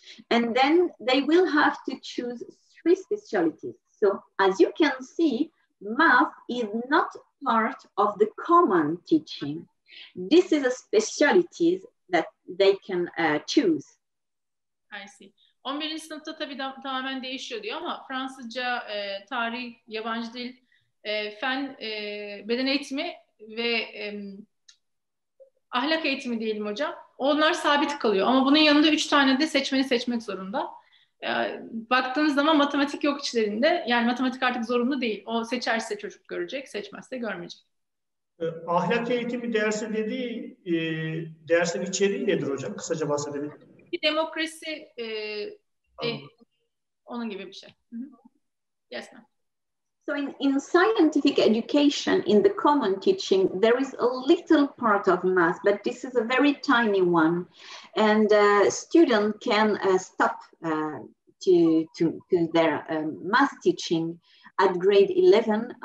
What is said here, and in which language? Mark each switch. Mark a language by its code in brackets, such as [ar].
[en] And then they will have to choose 3 specialties. So as you can see, math is not part of the common teaching. This is a specialty that they can choose. I see. [tr] 11. sınıfta tabii tamamen değişiyor diyor ama Fransızca, tarih, yabancı dil, fen, beden eğitimi ve ahlak eğitimi diyelim hocam. Onlar sabit kalıyor ama bunun yanında 3 tane de seçmeni seçmek zorunda. Baktığınız zaman matematik yok içlerinde. Yani matematik artık zorunlu değil. O seçerse çocuk görecek, seçmezse görmeyecek. Ahlak eğitimi dersi dediği dersin içeriği nedir hocam? Kısaca bahsedebilir miyim? Demokrasi, onun gibi bir şey. [en] Yes, ma'am. So in scientific education, in the common teaching, there is a little part of math, but this is a very tiny one. And student can stop to their math teaching at grade 11.